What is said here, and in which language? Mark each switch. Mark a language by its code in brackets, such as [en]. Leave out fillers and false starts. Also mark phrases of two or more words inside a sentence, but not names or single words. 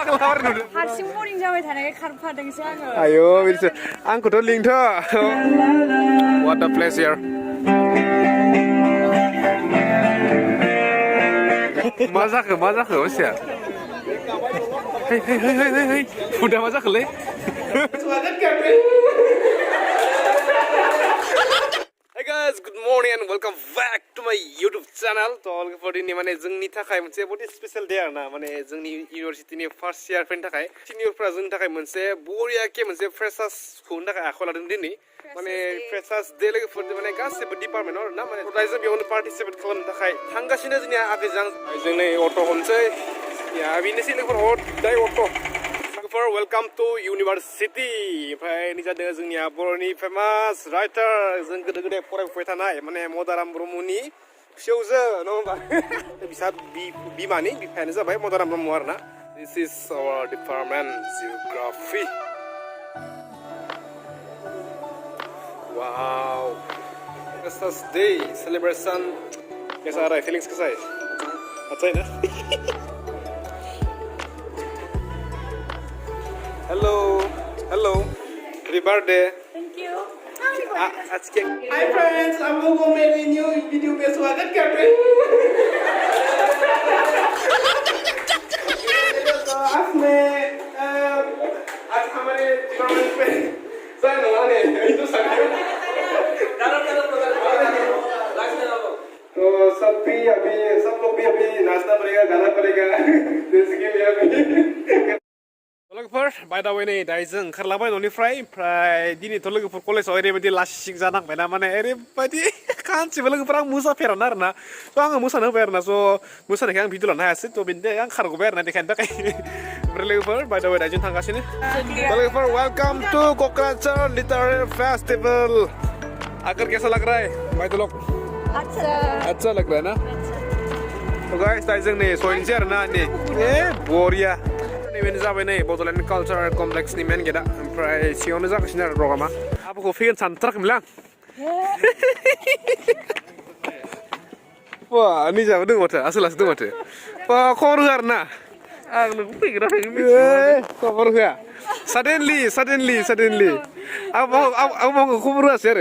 [brx] लाबारि नुदों हारसिं बरिं जाबाय थानायखाय खारफादोंसो आङो आयो बिदिसो आंखौथ' लिंथ' [en] what a place here [brx] मा जाखो मानसिया [en] hey [brx] हुदा मा जाखोलै [en] Hey guys, good morning and welcome back to my YouTube channel. [brx] तो all for दिनै माने जोंनि थाखाय मोनसे बहुत [en] special day [brx] आरोना माने जोंनि इउनिभारसिटिनि [en] first year [brx] फोरनि थाखाय सिनियरफोरा जोंनि थाखाय मोनसे बरियाके मोनसे फ्रेशार्स खुंनो थाखाय आखायाव लादों दिनै माने [en] freshers day [brx] लोगोफोर माने गासिबो डिपार्टमेन्टआव आरोना माने जों बेयावनो पार्टिसिपेट खालामनो थाखाय थांगासिनो जोंनिया आगैजों जों नै अट' हमसै या बेनोसै लोगोफोर हदाय अट' [en] Welcome to University. [brx] ओमफ्राय नै जादों जोंनिया बर'नि फेमास राइटार जों गोदो गोदाय फरायफुबाय थानाय माने मदाराम ब्रह्मनि फिसौजो नङा होमबा बिसा बिमानि बिफायानो जाबाय मदाराम ब्रह्म आरोना [en] This is our department Geography. Wow. Freshers Day celebration. [hi] कैसा आ रहा है feelings कैसा है अच्छा है ना [en] Hello, happy birthday. Thank you. Hi friends, I'm [hi] लोगों को मेरी न्यू वीडियो पे स्वागत करते हैं। तो आज हमारे डिपार्टमेंट पे साइन हुआ ने तो तो सब लोग भी अभी नाश्ता करेगा गाना करेगा जैसे कि मैं अभी [brx] लोगोफोर बाय द वे नै दायो जों ओंखारलांबाय न'निफ्राय ओमफ्राय दिनैथ' लोगोफोर कलेजाव ओरैबायदि लासिं जानांबायना माने ओरैबायदि खानसेबो लोगोफोर आं मोसाफेराना आरोना स' आङो मोसानो होबाय आरोना स' मोसानायखाय आं भिडिअ लानो हायासै थ' बेनि थाखाय आं खारग'बाय आरोना देखायनो थाखाय ओमफ्राय लोगोफोर [en] by the way [brx] दायो जों थांगासिनो लोगोफोर [en] welcome to [brx] क'क्राझार लिटारेरि फेस्टिवल आकर [hi] कैसा लग रहा है भाई तो लोग अच्छा लग रहा है ना [brx] तो गाइस दायो जों नै सहैनोसै आरोना नै बरिया बेनो जाबाय नै बड'लेण्ड कालचारेल कमप्लेक्सनि [en] main gate [brx] ओमफ्राय सिङावनो जागासिनो आरो प्रग्रामा आबौखौ फैगोन सानथाराखैमोनलै आं बा निजाबो दङ माथो आसोलासो दङ माथो बा खबर होआ आरोना आं नोंखौ फैगोन ना फैगोन खबर होआ साडेनलि आं माखौ खबर होआसै आरो